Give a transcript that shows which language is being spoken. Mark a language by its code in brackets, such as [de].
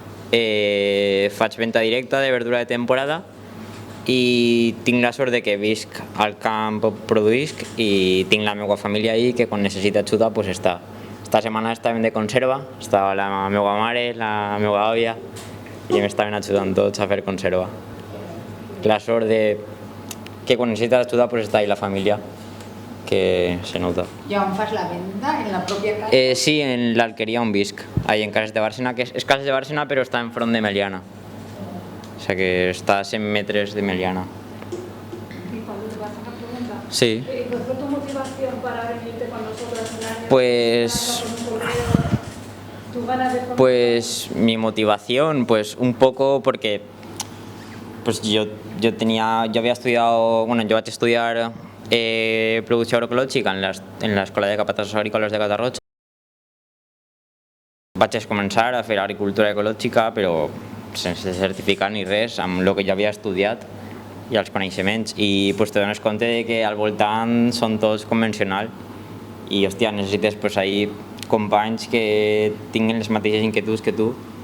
[ca] Faig venda directa de verdura de temporada i tinc la sort de que visc al camp on produïsc i tinc la meva família ahí que quan necessita ajuda pues està. Esta setmana estàvem de conserva, estava la meva mare, la meva àvia i m'estaven ajudant tots a fer conserva. La sort de que quan necessita ajuda pues està ahí la família, que se nota. ¿Y aún fas la venda en la propia casa? Sí, en l'alqueria on visc, ahí en Cases de Bàrcena, que és Cases de Bàrcena però està enfront de Meliana. [es] O sea que está a 100 metres de Meliana. Y cuando te vas a la pregunta, Sí. ¿cuál fue tu motivación para venirte con nosotros un año? Pues... ¿Tu ganas de formar? Pues mi motivación, pues un poco porque pues yo había estudiado, bueno, [ca] yo vaig estudiar producció agroecològica en l'Escola de Capatazos Agrícoles de Catarroja. Vaig començar a fer agricultura ecològica, però sense certificar ni res, amb el que jo havia estudiat i els coneixements. I pues, te dones compte de que al voltant són tots convencionals i, hòstia, necessites pues, ahí companys que tinguin les mateixes inquietuds que tu.